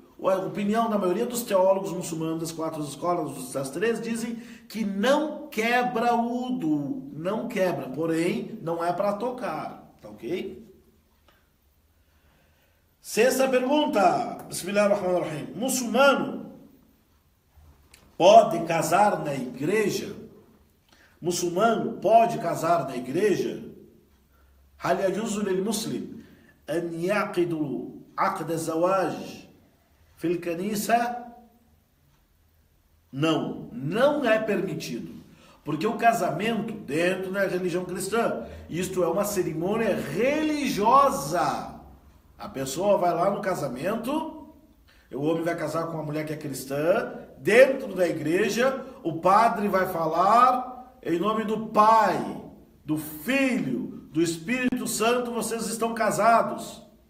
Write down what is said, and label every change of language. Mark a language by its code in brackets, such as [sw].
[pt] A opinião da maioria dos teólogos muçulmanos das 4 escolas, das 3, dizem que não quebra o wudu, não quebra, porém não é para tocar, tá ok? 6ª pergunta, Bismillahirrahmanirrahim. Muçulmano pode casar na igreja? Muçulmano pode casar na igreja? [ar] هل يجوز للمسلم أن يعقد عقد الزواج في الكنيسة? [pt] Não é permitido. Porque o casamento dentro da religião cristã, isto é uma cerimônia religiosa. A pessoa vai lá no casamento, o homem vai casar com uma mulher que é cristã, dentro da igreja, o padre vai falar em nome do Pai, do Filho, do Espírito Santo, vocês estão casados.